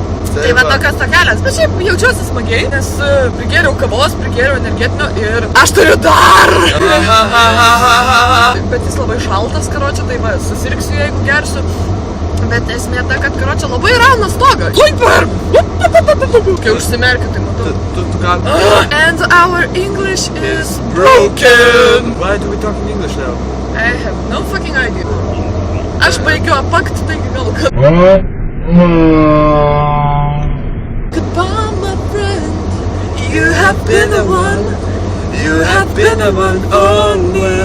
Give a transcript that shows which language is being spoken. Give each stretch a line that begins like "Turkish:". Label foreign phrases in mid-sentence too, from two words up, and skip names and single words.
Lithuanian: Tai va tokias takelės, bet šiaip jaučiuosi smagiai, nes prigėriau kavos, prigėriau energetinio ir aš turiu dar! Bet jis labai šaltas, karočią, tai va, susirgsiu, jeigu gersiu. Bet esmė ta, kad karočią labai rauna stogą. Super! Kai užsimerkiu, tai matau.
English: And our English is broken! Why do we talk in English now? I have no fucking idea.
Lithuanian: Aš baigiu apakti, taigi gal kad...
English: Goodbye, my friend. You have been the one. You have been the one. Oh,